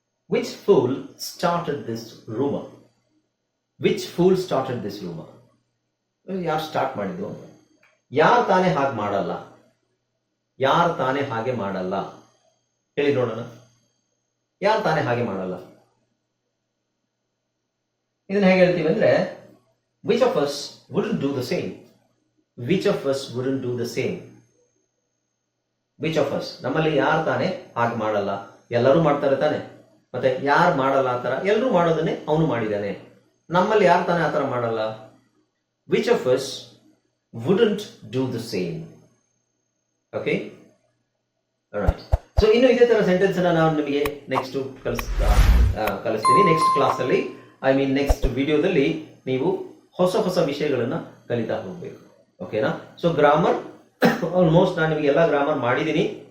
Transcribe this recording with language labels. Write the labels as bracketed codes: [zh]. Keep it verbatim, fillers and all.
[en] Which fool started this rumour. Which fool started this rumour, [kn] ಯಾರು start ಮಾಡಿದ್ದು? ಯಾರು ತಾನೇ ಹಾಗೆ ಮಾಡಲ್ಲ, ಯಾರು ತಾನೇ ಹಾಗೆ ಮಾಡಲ್ಲ, ಹೇಳಿ ನೋಡೋಣ. ಯಾರು ತಾನೇ ಹಾಗೆ ಮಾಡಲ್ಲ, ಇದನ್ನ ಹೇಗೆ ಹೇಳ್ತೀವಿ ಅಂದ್ರೆ [en] which of us wouldn't do the same. which of us wouldn't do the same. which of us, [kn] ನಮ್ಮಲ್ಲಿ ಯಾರು ತಾನೇ ಹಾಗೆ ಮಾಡಲ್ಲ, ಎಲ್ಲರೂ ಮಾಡ್ತಾರೆ ತಾನೆ. ಮತ್ತೆ ಯಾರು ಮಾಡಲ್ಲ ಆ ಥರ, ಎಲ್ಲರೂ ಮಾಡೋದನ್ನೇ ಅವನು ಮಾಡಿದ್ದಾನೆ. ನಮ್ಮಲ್ಲಿ ಯಾರು ತಾನೇ ಆ ಥರ ಮಾಡಲ್ಲ? [en] which of us wouldn't do the same. Okay, right. [kn] So ಇನ್ನು ಇದೇ ಥರ ಸೆಂಟೆನ್ಸ್ ಅನ್ನ ನಾನು ನಿಮಗೆ ನೆಕ್ಸ್ಟ್ ಕಲಿಸ್ ಕಲಿಸ್ತೀನಿ ನೆಕ್ಸ್ಟ್ ಕ್ಲಾಸಲ್ಲಿ, [en] I mean [kn] ನೆಕ್ಸ್ಟ್ ವಿಡಿಯೋದಲ್ಲಿ ನೀವು ಹೊಸ ಹೊಸ ವಿಷಯಗಳನ್ನು ಕಲಿತಾ ಹೋಗಬೇಕು. ಓಕೆನಾ? ಸೊ ಗ್ರಾಮರ್ ಆಲ್ಮೋಸ್ಟ್ ನಾನು ನಿಮಗೆ ಎಲ್ಲ ಗ್ರಾಮರ್ ಮಾಡಿದ್ದೀನಿ.